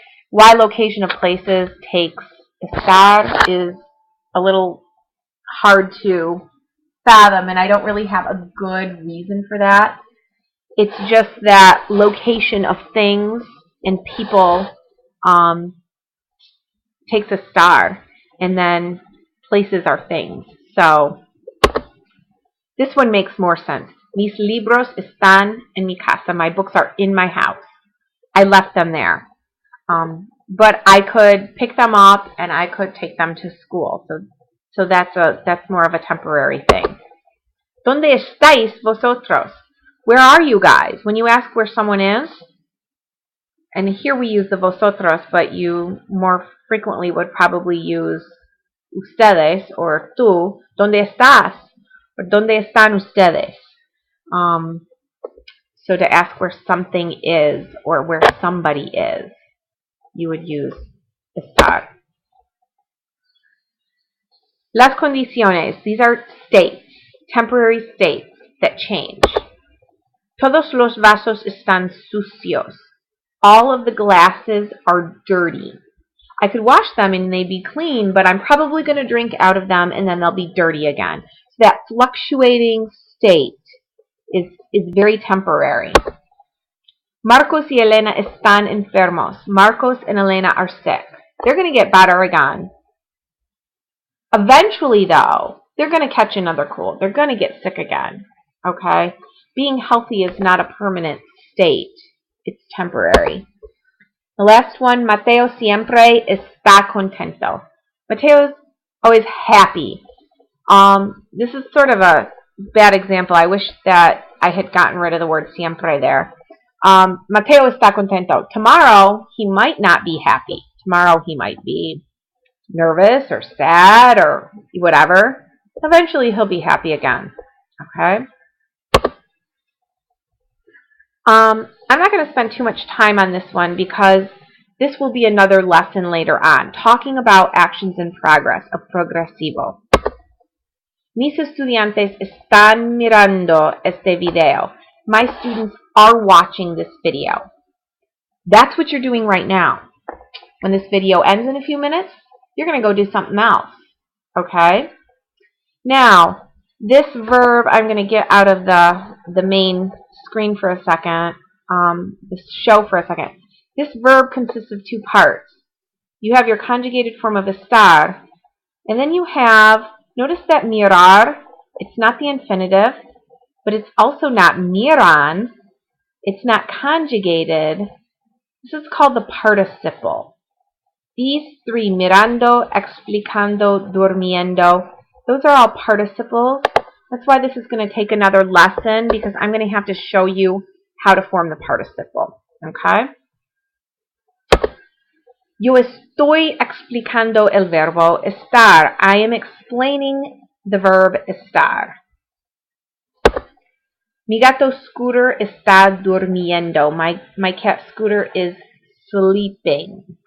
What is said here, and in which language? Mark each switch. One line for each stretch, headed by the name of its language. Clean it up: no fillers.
English: Why location of places takes estar is a little hard to fathom, and I don't really have a good reason for that. It's just that location of things and people takes estar, and then places are things. So this one makes more sense.
Spanish: Mis libros están en mi casa.
English: My books are in my house. I left them there. But I could pick them up and I could take them to school. So that's more of a temporary thing.
Spanish: ¿Dónde estáis vosotros?
English: Where are you guys? When you ask where someone is, and here we use the vosotros, but you more frequently would probably use
Spanish: ustedes, or tú, ¿dónde estás? Or ¿dónde están ustedes?
English: So to ask where something is or where somebody is, you would use estar.
Spanish: Las condiciones,
English: these are states, temporary states that change.
Spanish: Todos los vasos están sucios.
English: All of the glasses are dirty. I could wash them and they'd be clean, but I'm probably going to drink out of them and then they'll be dirty again. So that fluctuating state is very temporary.
Spanish: Marcos y Elena están enfermos.
English: Marcos and Elena are sick. They're going to get better again. Eventually, though, they're going to catch another cold. They're going to get sick again. Okay? Being healthy is not a permanent state. It's temporary. The last one,
Spanish: Mateo siempre está contento.
English: Mateo's always happy. This is sort of a bad example. I wish that I had gotten rid of the word siempre there.
Spanish: Mateo está contento.
English: Tomorrow, he might not be happy. Tomorrow, he might be nervous or sad or whatever. Eventually, he'll be happy again. Okay? I'm not going to spend too much time on this one because this will be another lesson later on, talking about actions in progress, a progresivo.
Spanish: Mis estudiantes están mirando este video.
English: My students are watching this video. That's what you're doing right now. When this video ends in a few minutes, you're going to go do something else. Okay? Now, this verb, I'm going to get out of the main screen for a second, this show for a second. This verb consists of two parts. You have your conjugated form of estar, and then you have, notice that mirar, it's not the infinitive, but it's also not miran. It's not conjugated. This is called the participle. These three, mirando, explicando, durmiendo, those are all participles. That's why this is going to take another lesson, because I'm going to have to show you how to form the participle. Okay?
Spanish: Yo estoy explicando el verbo estar.
English: I am explaining the verb estar.
Spanish: Mi gato Scooter está durmiendo.
English: My cat Scooter is sleeping.